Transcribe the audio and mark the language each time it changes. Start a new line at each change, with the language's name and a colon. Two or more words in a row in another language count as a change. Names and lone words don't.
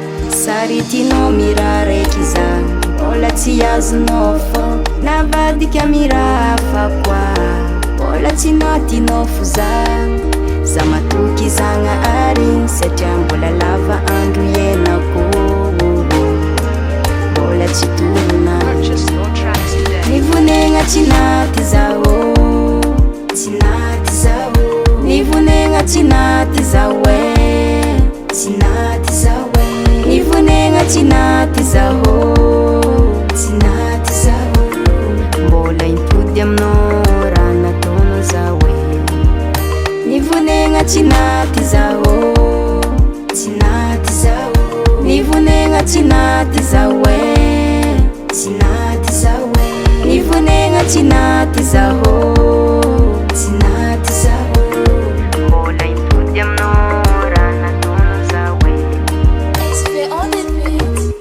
Malagasy: Sary tianao miraraiky za, mbola tsy azonao fo. Navadika miraha hafa koa, mbola tsy natianao fo za. Za matoky zagna ary, satria mbola lava andro iainako. Mbola tsy tonona.
English: Purchase your tracks today.
Malagasy: Ny vonegna tsy naty zaho, tsy naty zaho. Ny vonegna tsy naty zaho, e, tsy naty zaho, e. Ny vonegna tsy naty zaho, tsy naty zaho. Mbola impody aminao raha nataonao zaho, e. Ny vonegna tsy naty zaho, tsy naty zaho. Ny vonegna tsy naty zaho, e, tsy naty zaho, e. Ny vonegna tsy naty zaho, tsy naty zaho. Mbola impody aminao raha nataonao zaho, e.
English: S V on the beat.